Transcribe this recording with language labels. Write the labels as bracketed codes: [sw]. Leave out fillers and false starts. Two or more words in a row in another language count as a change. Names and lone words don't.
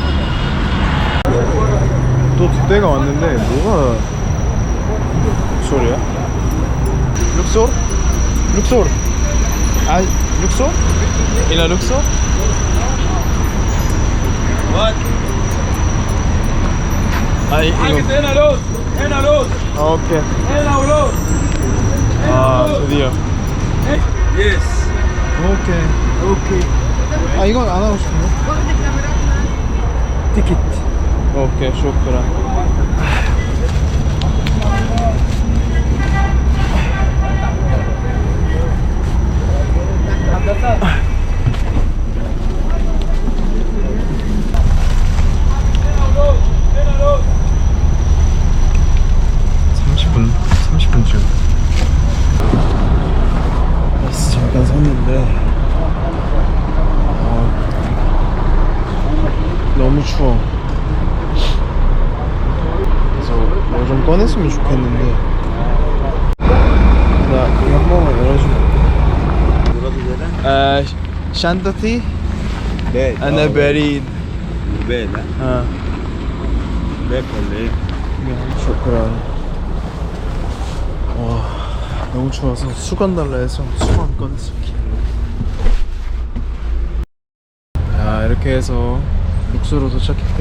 [ko] 또 두 대가 왔는데 뭐가 룩소리야? 룩소? 룩소? 아 룩소? 이나 룩소? What? 아 이거 [ar] هنا لوز هنا لوز [ko] 아 오케이. [ar] هنا ولوز [ko] 아 드디어. يس 오케이. 아 이건 안 하고 싶은데? 티켓. 오케이 쇼크라. [ar] هنا لوز [ko] 30분쯤. 버스 잠깐 섰는데 너무 추워. 그래서 뭐 좀 꺼냈으면 좋겠는데 나 이거 한 번만 열어주면 샨타티 네. [ar] أنا بريد. [ko] 네. 아 네, 벌레. 쇼크라. 와 너무 추워서 수건 달라 해서 수건 꺼냈어. 자 이렇게 해서 룩소로 도착했대.